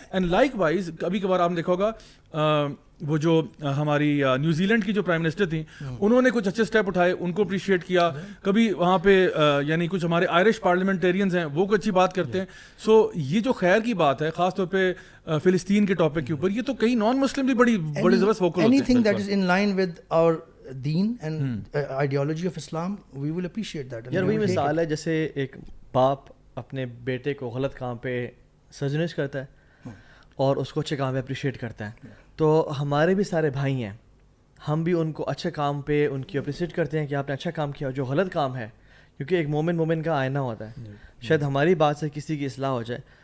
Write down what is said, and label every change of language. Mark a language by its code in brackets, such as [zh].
[en] and likewise [ur] کبھی کبھار آپ نے دیکھا ہوگا وہ جو ہماری نیوزی لینڈ کی جو پرائم منسٹر تھیں, انہوں نے کچھ اچھے اسٹیپ اٹھائے, ان کو اپریشیٹ کیا. کبھی وہاں پہ یعنی کچھ ہمارے آئرش پارلیمنٹیرینز ہیں, وہ کوئی اچھی بات کرتے ہیں. سو یہ جو خیر کی بات ہے خاص طور پہ فلسطین کے ٹاپک کے اوپر, یہ تو کئی نان مسلم بھی بڑی زبردست ووکل ہوتے ہیں. [en] anything that is in line with our deen and ideology of Islam, we will appreciate that. [ur] یار وہی مثال ہے جیسے ایک باپ اپنے بیٹے کو غلط کام پہ سرزنش کرتا ہے اور اس کو اچھے کام پہ اپریشیٹ کرتا ہے. تو ہمارے بھی سارے بھائی ہیں, ہم بھی ان کو اچھے کام پہ ان کی اپریشیٹ کرتے ہیں کہ آپ نے اچھا کام کیا. جو غلط کام ہے, کیونکہ ایک مومن کا آئینہ ہوتا ہے, شاید ہماری بات سے کسی کی اصلاح ہو جائے.